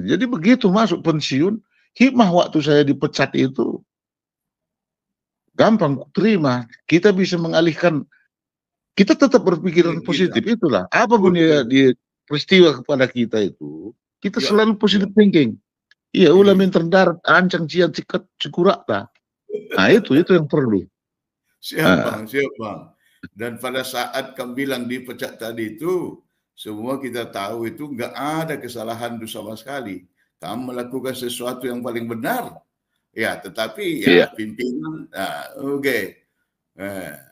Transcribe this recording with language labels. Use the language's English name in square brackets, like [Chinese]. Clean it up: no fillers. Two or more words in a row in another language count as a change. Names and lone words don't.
[Indonesian] Jadi begitu masuk pensiun, hikmah waktu saya dipecat itu gampang terima. Kita bisa mengalihkan. Kita tetap berpikiran positif itulah. Apapun dia peristiwa kepada kita itu, kita selalu [English] positive thinking. [Indonesian] Iya, ulamin terdarat, ancang cian cikat cikurak ta. Nah itu yang perlu. Siap Bang. Dan pada saat kamu bilang dipecat tadi itu, semua kita tahu itu nggak ada kesalahan itu sama sekali. Kamu melakukan sesuatu yang paling benar. Ya, tetapi ya pimpinan, oke.